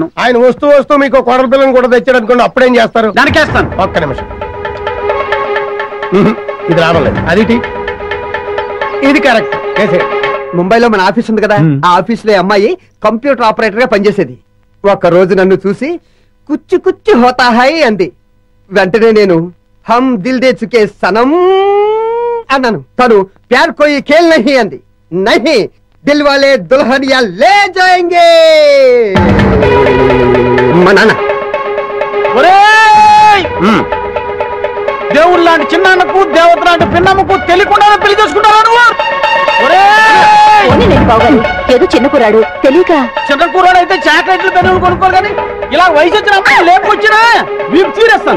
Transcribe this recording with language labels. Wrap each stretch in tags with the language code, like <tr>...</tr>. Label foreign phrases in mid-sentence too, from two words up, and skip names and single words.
<te>ఆయన వస్తూ మీకు కోడల పిల్లని కూడా తెచ్చాడు అనుకోండి, అప్పుడేం చేస్తారు? దానికేస్తాను. ఒక్క నిమిషం, ఇది రావడం లేదు. అది ఇది కరెక్ట్. ముంబైలో మన ఆఫీస్ ఉంది కదా, ఆ ఆఫీస్ లో అమ్మాయి కంప్యూటర్ ఆపరేటర్ గా పనిచేసేది. ఒక రోజు నన్ను చూసి కుచ్చు కుచ్చు హోతా హై అంది. వెంటనే నేను హమ్ దిల్ దే చుకే సనం అన్నాను. తను ప్యార్ కోయి ఖేల్ నహీ అంది. నహీ, దిల్ వాలే దుల్హనియా లే జాయేంగే. మా నాన్న దేవుడు లాంటి చిన్నాన్నకు, దేవత లాంటి పిన్నమ్మకు తెలియకుండా పెళ్లి చేసుకుంటావా నువ్వు? ఏదో చిన్న కూరాడు తెలియక. చిన్న కూరాడు అయితే చాక్లెట్లు పెన్నులు కొనుక్కోరు కానీ ఇలా వయసు వచ్చిన అమ్మాయి లేకొచ్చినా వీపు తీరేస్తాను.</te>